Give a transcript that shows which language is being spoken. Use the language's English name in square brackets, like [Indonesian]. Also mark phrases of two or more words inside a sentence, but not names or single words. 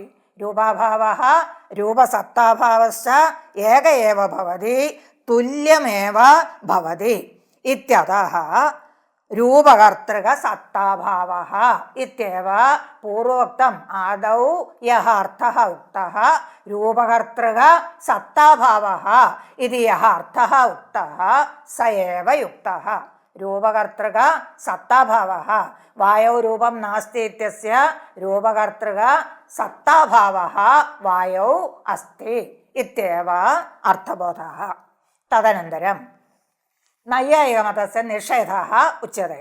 [Sanskrit] रूपाभावः रूपसत्ताभावश्च एक एव भवति, तुल्यमेव भवति इत्यतः रूपकर्तृक सत्ताभावः इत्येव पूर्वोक्तम्। आदौ यः अर्थः उक्तः रूपकर्तृक सत्ताभावः इति यः अर्थः उक्तः स एव युक्तः। രൂപകർത്തൃക സത്താഭാവः വായौ രൂപം നാസ്തി ഇത്യസ്യ രൂപകർത്തൃക സത്താഭാവः വായौ അസ്തി ഇത്യേവ അർത്ഥബോധः. തദനന്തരം നൈയായികമതस्य നിഷേധः ഉച്യത്തെ.